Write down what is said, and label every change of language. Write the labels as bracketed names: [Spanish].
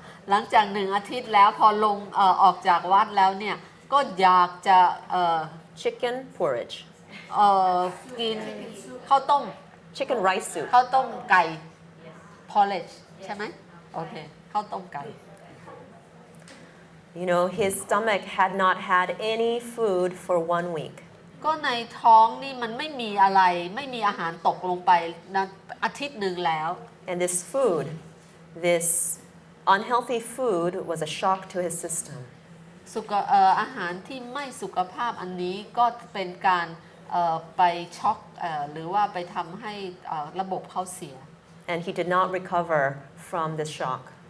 [Thai] หลังจาก1 อาทิตย์แล้วพอลงออกจากวัดแล้วเนี่ยก็อยากจะ [English] Chicken porridge. [Thai] กินข้าวต้ม [English] Chicken rice soup. [Thai] ข้าวต้มไก่ porridge ใช่ไหมโอเคข้าวต้มไก่ [English] You know, his stomach had not had any food for 1 week. [Thai] ก็ในท้องนี่มันไม่มีอะไรไม่มีอาหารตกลงไปนะอาทิตย์หนึ่งแล้ว [English] And this food, this unhealthy food, was a shock to his system. [Thai] อาหารที่ไม่สุขภาพอันนี้ก็เป็นการไปช็อกหรือว่าไปทำให้ระบบเขาเสีย [English] And he did not recover from this shock.